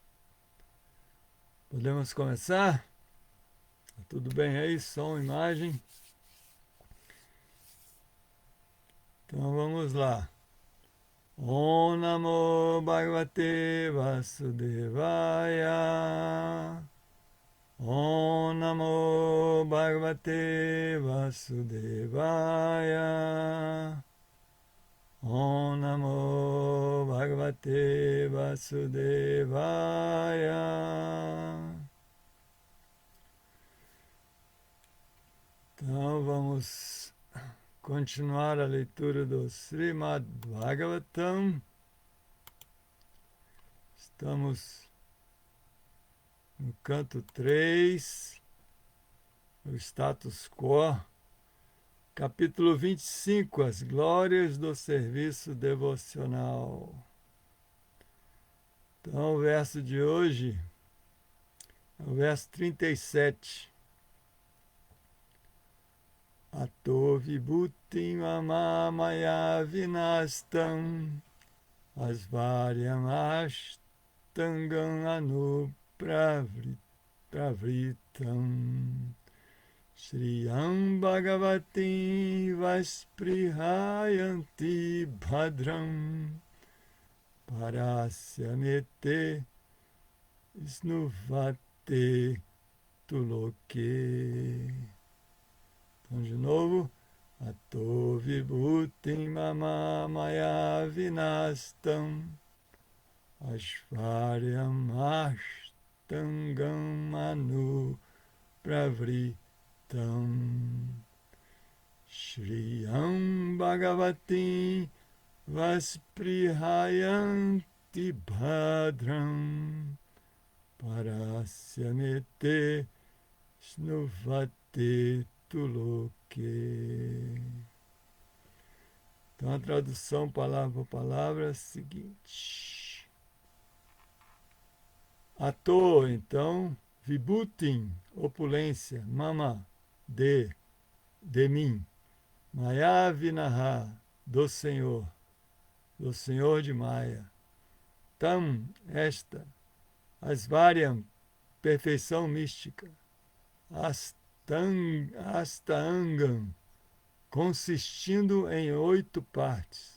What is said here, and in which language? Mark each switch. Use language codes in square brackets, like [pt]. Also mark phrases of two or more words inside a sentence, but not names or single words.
[pt] Podemos começar? Tudo bem aí? Som, imagem? Então vamos lá. [sa] Om Namo Bhagavate Vasudevaya. Om Namo Bhagavate Vasudevaya. Om Namo Bhagavate Vasudevaya. [pt] Então vamos continuar a leitura do Srimad Bhagavatam. Estamos no canto 3, o status quo. Capítulo 25, as glórias do serviço devocional. Então, o verso de hoje é o verso 37. [sa] Ato vibhutim mamamaya vinastam asvaryam ashtangam anupravritam Shriyam Bhagavatim Vasprihayanti Bhadram Parasyamete Snuvate Tuloke. [pt] Então, de novo. [sa] Ato Vibhutim Mamamaya Vinastam Ashvaryam Ashtangam Manu Pravritam Shriyam Bhagavatim Vasprihayanti Bhadram Parasyamete Snuvate Tuloke. [pt] Então a tradução palavra por palavra é a seguinte. Ato, então, vibhutim, opulência, mama, de mim, [sa] maya vinaha, [pt] do Senhor de Maya, tam, esta, asvaryam, perfeição mística, Astangam, consistindo em 8 partes.